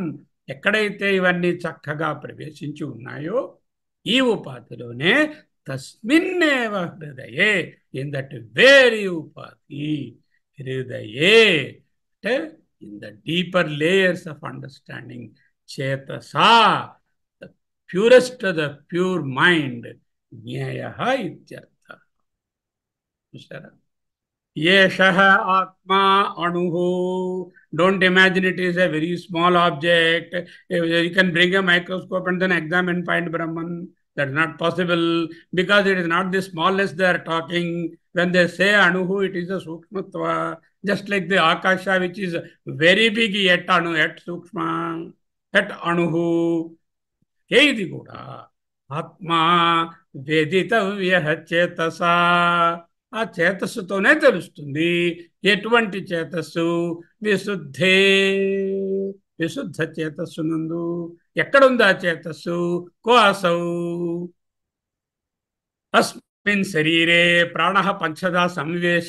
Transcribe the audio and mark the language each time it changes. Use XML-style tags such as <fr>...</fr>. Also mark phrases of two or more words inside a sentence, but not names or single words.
<te>ఎక్కడైతే ఇవన్నీ చక్కగా ప్రవేశించి ఉన్నాయో ఈ ఉపాధిలోనే</te> <sa>తస్మిన్నేవ హృదయే,</sa> <en>In that very</en> <sa>ఉపాధి హృదయే</sa> <te>అంటే</te> <en>in the deeper layers of understanding</en> <te>చేతసా,</te> <en>the purest the pure mind,</en> <sa>జ్ఞేయ ఇత్యర్థ. చూసారా? ఏషః ఆత్మా అణుః.</sa> <en>Don't imagine it is a very small object. You can bring a microscope and then examine, find Brahman. That is not possible, because it is not the smallness they are talking. When they say anuhu, it is a sukshmatva. Just like the akasha, which is very big, yet anu, yet sukshma, yet anuhu.</en> <te>ఇది కూడా</te> <sa>आत्मा वेदितव्यः चेतसा.</sa> <te>ఆ చేతస్సుతోనే తెలుస్తుంది. ఎటువంటి చేతస్సు? విశుద్ధే, విశుద్ధ చేతస్సునందు. ఎక్కడుంది ఆ చేతస్సు?</te> <sa>కోసౌ అస్మిన్ శరీరే ప్రాణ పంచదా సంవేశ.</sa>